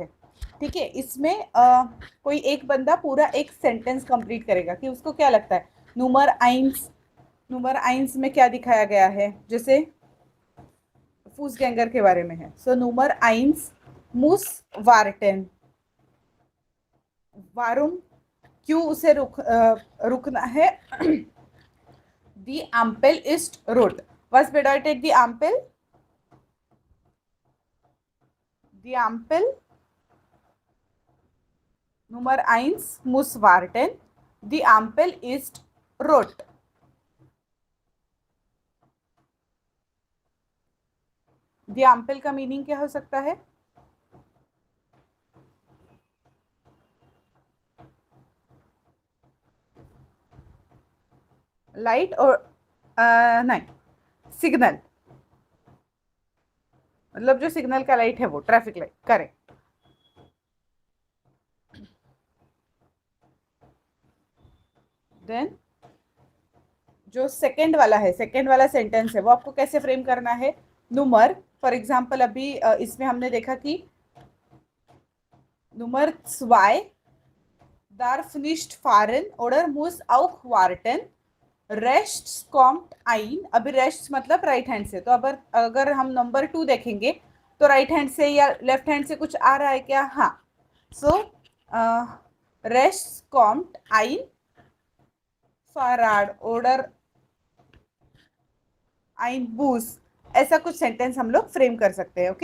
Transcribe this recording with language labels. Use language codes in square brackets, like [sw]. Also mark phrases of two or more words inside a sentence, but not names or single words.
[hi] ठीक है, इसमें कोई एक बंदा पूरा एक [en] sentence complete [hi] करेगा कि उसको क्या लगता है [de] Nummer eins [hi] में क्या दिखाया गया है, जैसे [de] Fußgänger [hi] के बारे में है. [de] सो Nummer eins muss warten, warum क्यों उसे रुकना है. Die Ampel ist rot. Was bedeutet die Ampel? Die Ampel Nummer eins muss warten. Die Ampel ist rot. Die Ampel [hi] का मीनिंग क्या हो सकता है? लाइट और नहीं, सिग्नल, मतलब जो सिग्नल का लाइट है वो [en] traffic light, [hi] करेक्ट. देन जो सेकंड वाला है, सेकंड वाला सेंटेंस है वो आपको कैसे फ्रेम करना है. नुमर [en] for example [hi] अभी इसमें हमने देखा कि [de] Nummer 2 darf nicht fahren oder muss auch warten. rechts kommt ein, [hi] अभी रेस्ट मतलब [en] right hand [hi] से, तो अगर हम नंबर 2 देखेंगे तो [en] right hand [hi] से या [en] left hand [hi] से कुछ आ रहा है क्या. हाँ. सो [de] rechts kommt ein Fahrrad oder ein Bus, [hi] ऐसा कुछ सेंटेंस हम लोग फ्रेम कर सकते हैं.